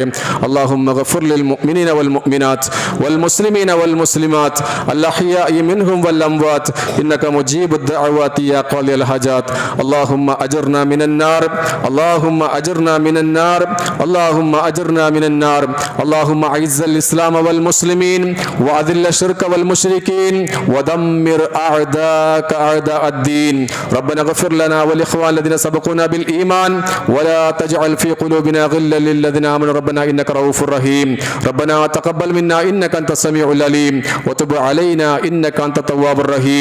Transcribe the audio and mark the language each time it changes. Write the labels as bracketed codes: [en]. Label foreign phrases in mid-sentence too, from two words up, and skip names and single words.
[ar] اللهم اغفر للمؤمنين والمؤمنات والمسلمين والمسلمات الأحياء منهم والأموات إنك مجيب الدعوات يا قاضي الحاجات. اللهم أجرنا من النار، اللهم أجرنا من النار، اللهم أجرنا من النار. اللهم أعز الإسلام والمسلمين وأذل الشرك والمشركين ودمر أعداءك أعداء الدين. ربنا اغفر لنا والإخوان الذين سبقونا بالإيمان ولا تجعل في قلوبنا غلا للذين آمنوا ربنا إنك رؤوف رحيم. ربنا تقبل منا إنك أنت السميع العليم وتب علينا إنك أنت التواب الرحيم.